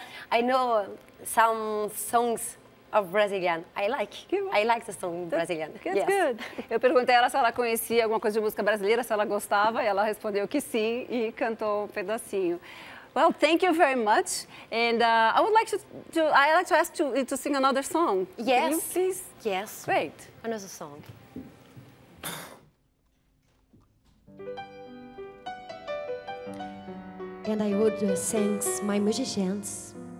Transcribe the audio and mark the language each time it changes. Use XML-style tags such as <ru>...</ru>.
<en>I know some songs of Brazilian. I like the song Brazilian. That's good.</en> <pt>Eu perguntei a ela se ela conhecia alguma coisa de música brasileira, se ela gostava, e ela respondeu que sim e cantou um pedacinho.</pt> <en>Well, thank you very much, and I would like to ask you to sing another song. Yes. Can you please? Yes. Great. Another song. And I would thank my musicians.</en>